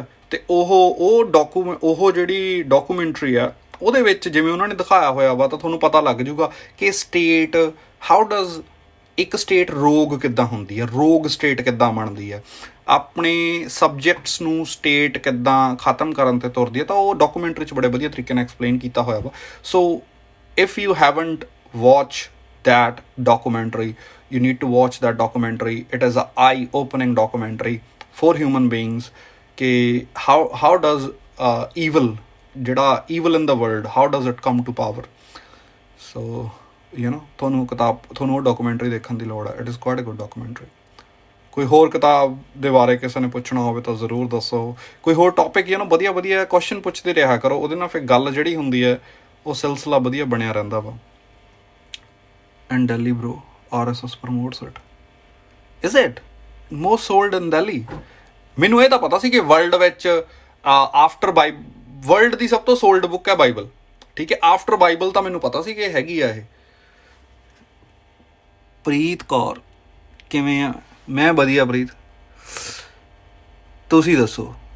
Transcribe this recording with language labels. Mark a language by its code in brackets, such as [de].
[pa] ਅਤੇ ਉਹ ਜਿਹੜੀ ਡਾਕੂਮੈਂਟਰੀ ਆ ਉਹਦੇ ਵਿੱਚ ਜਿਵੇਂ ਉਹਨਾਂ ਨੇ ਦਿਖਾਇਆ ਹੋਇਆ ਵਾ ਤਾਂ ਤੁਹਾਨੂੰ ਪਤਾ ਲੱਗ ਜੂਗਾ ਕਿ [en] state how does [pa] ਇੱਕ ਸਟੇਟ ਰੋਗ ਕਿੱਦਾਂ ਹੁੰਦੀ ਹੈ, ਰੋਗ ਸਟੇਟ ਕਿੱਦਾਂ ਬਣਦੀ ਹੈ, ਆਪਣੇ ਸਬਜੈਕਟਸ ਨੂੰ ਸਟੇਟ ਕਿੱਦਾਂ ਖ਼ਤਮ ਕਰਨ 'ਤੇ ਤੁਰਦੀ ਹੈ। ਤਾਂ ਉਹ ਡਾਕੂਮੈਂਟਰੀ 'ਚ ਬੜੇ ਵਧੀਆ ਤਰੀਕੇ ਨਾਲ ਐਕਸਪਲੇਨ ਕੀਤਾ ਹੋਇਆ ਵਾ। [en] So if you haven't watch that documentary, you need to watch that documentary. It is a eye-opening documentary for human beings कि how does evil, ਜਿਹੜਾ evil in the world, how does it come to power? So you know [pa] ਤੁਹਾਨੂੰ ਉਹ documentary ਦੇਖਣ ਦੀ ਲੋੜ ਹੈ। [en] It is quite a good documentary. [pa] ਕੋਈ ਹੋਰ ਕਿਤਾਬ ਦੇ ਬਾਰੇ ਕਿਸੇ ਨੇ ਪੁੱਛਣਾ ਹੋਵੇ ਤਾਂ ਜ਼ਰੂਰ ਦੱਸੋ। ਕੋਈ ਹੋਰ ਟੌਪਿਕ ਵਧੀਆ ਵਧੀਆ ਕੁਐਸਚਨ ਪੁੱਛਦੇ ਰਿਹਾ ਕਰੋ, ਉਹਦੇ ਨਾਲ ਫਿਰ ਗੱਲ ਜਿਹੜੀ ਹੁੰਦੀ ਹੈ ਉਹ ਸਿਲਸਿਲਾ ਵਧੀਆ ਬਣਿਆ ਰਹਿੰਦਾ ਵਾ। [en] And Delhi bro, RSS promotes it. Is it most sold in Delhi? [pa] ਮੈਨੂੰ ਇਹ ਤਾਂ ਪਤਾ ਸੀ ਕਿ ਵਰਲਡ ਵਿੱਚ ਆਫਟਰ ਵਰਲਡ ਦੀ ਸਭ ਤੋਂ ਸੋਲਡ ਬੁੱਕ ਹੈ ਬਾਈਬਲ, ਠੀਕ ਹੈ। ਆਫਟਰ ਬਾਈਬਲ ਤਾਂ ਮੈਨੂੰ ਪਤਾ ਸੀ ਕਿ ਹੈਗੀ ਆ ਇਹ। ਪ੍ਰੀਤ ਕੌਰ ਕਿਵੇਂ ਆ? ਮੈਂ ਵਧੀਆ ਪ੍ਰੀਤ, ਤੁਸੀਂ ਦੱਸੋ?